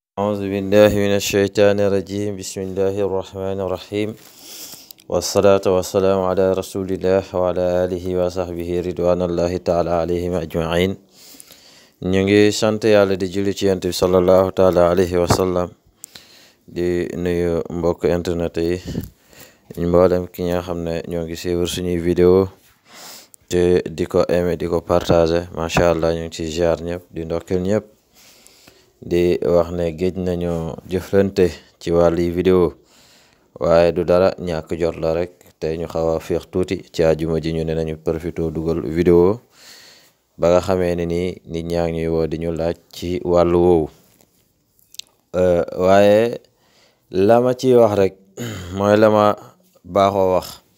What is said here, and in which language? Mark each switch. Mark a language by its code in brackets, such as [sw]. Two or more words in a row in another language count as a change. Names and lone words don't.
[ar] أعوذ بالله من الشيطان الرجيم بسم الله الرحمن الرحيم والصلاة والسلام على رسول الله وعلى آله وصحبه رضوان الله تعالى عليهم أجمعين. [wo] ñu ngi sant yàlla di julli ci yonent bi [ar] صلى الله تعالى عليه وسلم [wo] di nuyu mbokk internet yi mboolem ki nga xam ne ñoo ngi suivre suñuy vidéo te di ko aimer di ko partager [ar] ما شاء الله [wo] ñu ngi ci ziar ñëpp di ndokkeel ñëpp di wax ne géej nañu jëflante ci wàllu vidéo waaye du dara ñàkk jot la rek te ñu xaw a féex tuuti ci àjjuma ji ñu ne nañu profité dugal vidéo ba nga xamee ne nii nit ñaa ngi ñuy woo di ñu laaj ci wàllu woowu waaye la ma ciy wax rek mooy la ma baaxoo wax